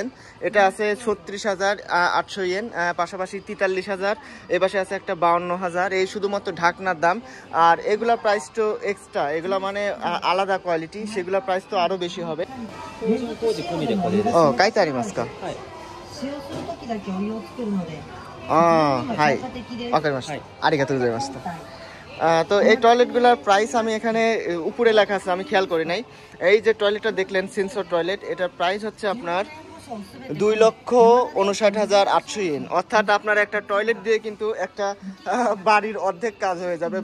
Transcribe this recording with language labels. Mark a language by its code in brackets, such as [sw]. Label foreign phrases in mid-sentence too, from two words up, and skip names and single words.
[bn] এটা আছে 36,800 ইয়েন, পাশাপাশি 43,000, এ পাশে আছে একটা 52,000। এই শুধুমাত্র ঢাকনার দাম। আর এগুলার প্রাইস তো এক্সট্রা, এগুলা মানে আলাদা কোয়ালিটি, সেগুলোর প্রাইস তো আরও বেশি হবে। [ja] お書いてありますか? はい、わかりました。ありがとうございました。 [bn] তো এই টয়লেটগুলোর প্রাইস আমি এখানে উপরে লেখা আছে, আমি খেয়াল করি নাই। এই যে টয়লেটটা দেখলেন সেন্সর টয়লেট, এটার প্রাইস হচ্ছে আপনার 2,59,800 ইয়েন। অর্থাৎ আপনার একটা টয়লেট দিয়ে কিন্তু একটা বাড়ির অর্ধেক কাজ হয়ে যাবে।